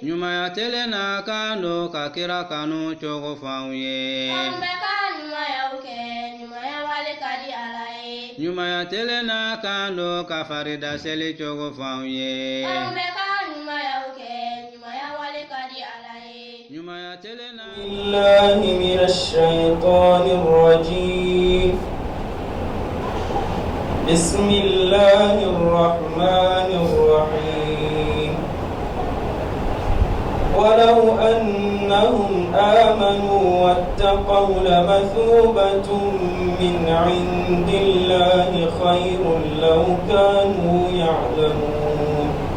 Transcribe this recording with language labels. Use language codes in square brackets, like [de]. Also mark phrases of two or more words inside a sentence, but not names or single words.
[bm] Ɲumanya telen na kan do ka kira kanu cogo f'anw ye. An bɛ ka ɲumanyaw kɛ ɲumanya wale ka di Ala ye. Ɲumanya telen na kan do ka farida seli cogo f'anw ye. An bɛ ka ɲumanyaw kɛ ɲumanya wale ka di Ala ye. Ɲumanya telen na. [ar] بالله من الشيطان الرجيم. بسم الله الرحمن الرحيم ولو أنهم آمنوا واتقوا لمثوبة من عند الله خير لو كانوا يعلمون